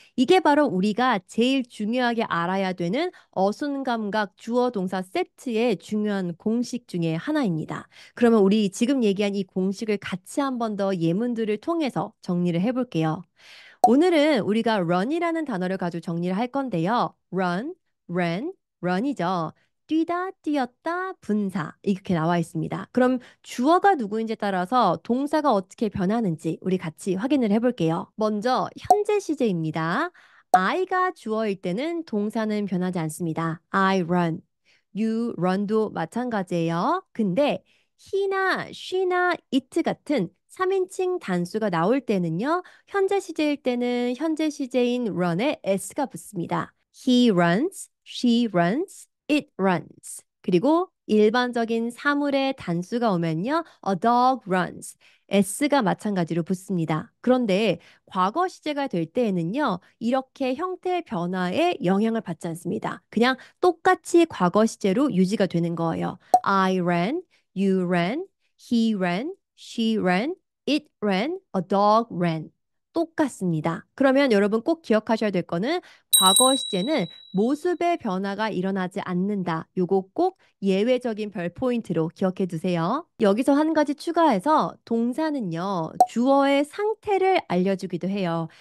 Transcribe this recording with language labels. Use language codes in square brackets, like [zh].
[ko] 이게 바로 우리가 제일 중요하게 알아야 되는 어순 감각 주어 동사 세트의 중요한 공식 중에 하나입니다. 그러면 우리 지금 얘기한 이 공식을 같이 한 번 더 예문들을 통해서 정리를 해볼게요. 오늘은 우리가 run이라는 단어를 가지고 정리를 할 건데요. run, ran, run이죠. 뛰다, 뛰었다, 분사 이렇게 나와 있습니다. 그럼 주어가 누구인지에 따라서 동사가 어떻게 변하는지 우리 같이 확인을 해볼게요. 먼저 현재 시제입니다. I가 주어일 때는 동사는 변하지 않습니다. [en] I run, you run [ko] 도 마찬가지예요. 근데 he나 she나 it 같은 3인칭 단수가 나올 때는요. 현재 시제일 때는 현재 시제인 run에 s가 붙습니다. [en] He runs, she runs, it runs. [ko] 그리고 일반적인 사물의 단수가 오면요. [en] A dog runs. [ko] s가 마찬가지로 붙습니다. 그런데 과거 시제가 될 때에는요, 이렇게 형태 변화에 영향을 받지 않습니다. 그냥 똑같이 과거 시제로 유지가 되는 거예요. [en] I ran, you ran, he ran, she ran, it ran, a dog ran. [ko] 똑같습니다. 그러면 여러분 꼭 기억하셔야 될 거는 과거 시제는 모습의 변화가 일어나지 않는다. 요거 꼭 예외적인 별 포인트로 기억해 두세요. 여기서 한 가지 추가해서 동사는요, 주어의 상태를 알려주기도 해요.